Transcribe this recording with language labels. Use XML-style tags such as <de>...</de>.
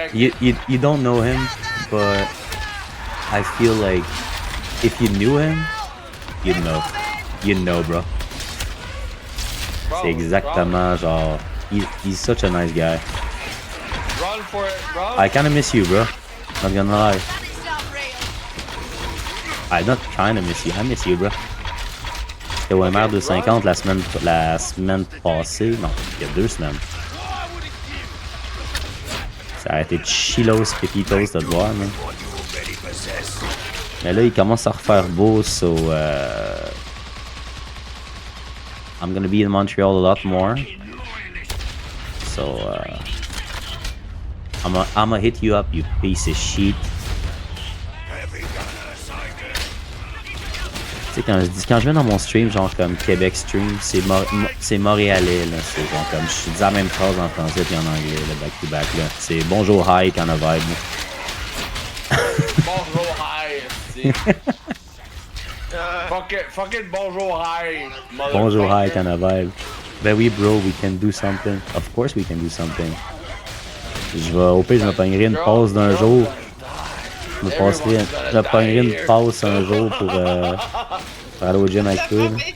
<en>You don't know him, but I feel like if you knew him, you'd know. You know, bro.</en> <fr>C'est exactement genre.</fr> <en>He's such a nice guy. Run for it, bro. I kinda miss you, bro. Not gonna lie. I'm not trying to miss you. I miss you, bro.</en> <fr>J'étais au MR 250 la semaine passée. Non, il y a 2 semaines. Ça a été chillos pepitos de te voir, man. Mais là, il commence à refaire beau,</fr> <en>so I'm gonna be in Montreal a lot more. So I'ma hit you up, you piece of shit.</en> <fr>Tu sais, quand je viens dans mon stream, genre comme Québec stream, c'est montréalais, là. C'est genre comme, je dis la même phrase en français puis en anglais, le back-to-back, là. C'est bonjour,</fr> <en>hi, kind of vibe.</en> <fr>Bonjour, hi.</fr> <en>Fucking bonjour, hi. Bonjour, hi, kind of vibe.</en> <fr>Ben oui,</fr> <en>bro, we can do something. Of course we can do something.</en> <fr>Au pire, je me pognerai une pause d'un jour. Je me pognerai une pause un jour pour aller au gym avec toi.</fr>